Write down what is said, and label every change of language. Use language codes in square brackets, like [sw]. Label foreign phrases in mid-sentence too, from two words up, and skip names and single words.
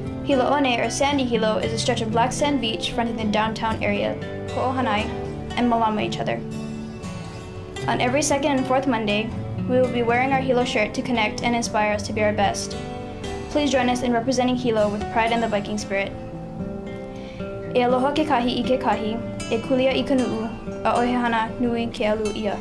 [en] Hilo One, or Sandy Hilo, is a stretch of black sand beach fronting the downtown area, Ho'ohanai, and Malama each other. On every second and fourth Monday, we will be wearing our Hilo shirt to connect and inspire us to be our best. Please join us in representing Hilo with pride and the Viking spirit. [haw] E aloha ke kahi I ke kahi, e kulia I ka nu'u, a ohehana nui ke alu ia.